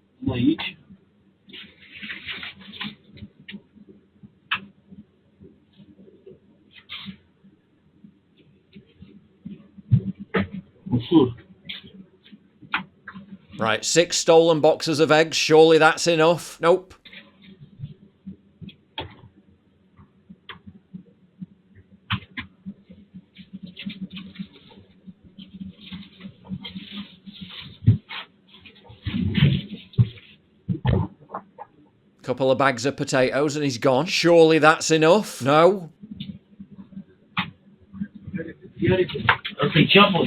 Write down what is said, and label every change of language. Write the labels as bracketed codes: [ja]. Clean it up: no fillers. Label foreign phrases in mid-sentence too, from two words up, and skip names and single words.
[ro] Aici. Ușor. [en] Right, 6 stolen boxes of eggs. Surely that's enough. Nope. Couple of bags of potatoes and he's gone. Surely that's enough. No. [ro] Asta-i ceapă.